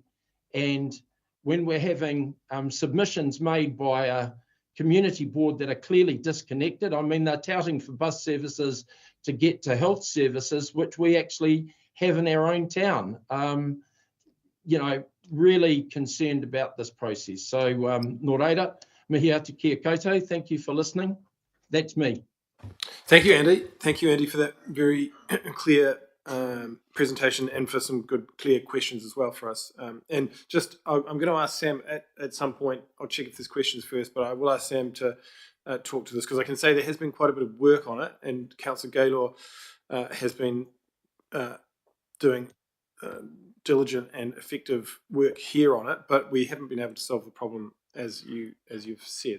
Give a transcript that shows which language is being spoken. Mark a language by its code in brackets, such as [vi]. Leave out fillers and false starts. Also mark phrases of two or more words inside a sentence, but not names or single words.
[en] And when we're having submissions made by a community board that are clearly disconnected, I mean, they're touting for bus services to get to health services, which we actually have in our own town. Really concerned about this process. So, [mi] nō reira, mihi atu kia koutou. [en] Thank you for listening. That's me. Thank you, Andy. Thank you, Andy, for that very clear presentation and for some good, clear questions as well for us. And just, I'm going to ask Sam at some point, I'll check if there's questions first, but I will ask Sam to talk to this, because I can say there has been quite a bit of work on it, and Councillor Gaylor has been doing diligent and effective work here on it, but we haven't been able to solve the problem as you've said.